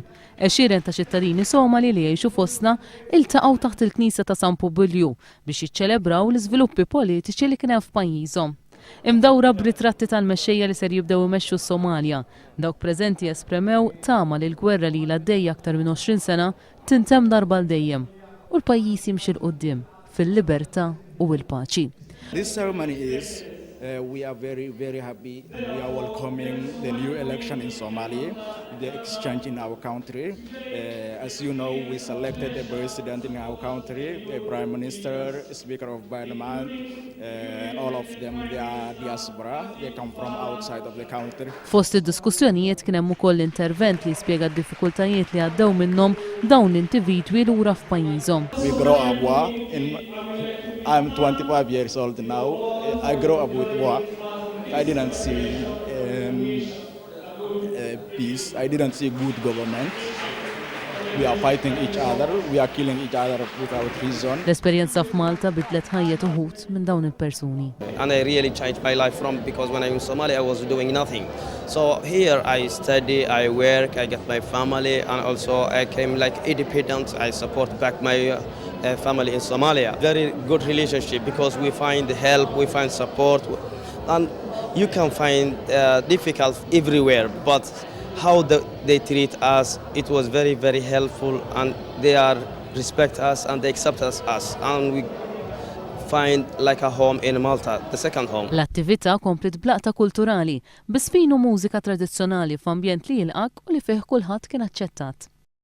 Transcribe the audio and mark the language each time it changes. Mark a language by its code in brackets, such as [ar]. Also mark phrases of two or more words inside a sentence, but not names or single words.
[mt] Għexieren ta' ċittadini Somali li jgħixu fostna iltaqgħu taħt il-Knisja ta' San Publiu biex jiċċelebraw l-iżviluppi politiċi li kien hemm f'pajjiżhom. Imdawra b'ritratti tal-mexxejja li ser jibdew imexxu s-Somalja, dawk preżenti espremew tama li l-gwerra li għaddejja aktar minn 20 sena tintemm darba l-dejjem u l-pajjiż jimxi l-qudiem fil-libertà u l-paċi. [en] This ceremony is we are very happy and we are welcoming the new election in Somalia, the exchange in our country. As you know, we selected a president in our country, a prime minister, a speaker of parliament, and all of them they are diaspora. They come from outside of the country. [mt] Fost id-diskussjonijiet kien hemm ukoll intervent li spjega d-diffikultajiet li għaddew minnhom dawn l-individwi lura f'pajjiżhom. [en] We grow up I'm 25 years old now. I grew up with war. I didn't see peace. I didn't see good government. We are fighting each other. We are killing each other without reason. [mt] L-esperjenza f'Malta bidlet ħajja uħud minn dawn il-persuni. [en] And I really changed my life because when I was in Somalia I was doing nothing. So here I study, I work, I get my family, and also I came like independent. I support back my family in Somalia. Very good relationship because we find help, we find support, and you can find difficult everywhere, but how they treat us, it was very helpful, and they respect us and they accept us, and we find like a home in Malta, the second home. [mt] L-attività komplet blaqta kulturali, bisfinu mużika tradizzjonali f'ambjent li jilqak u li fih kulħadd kien aċċettat.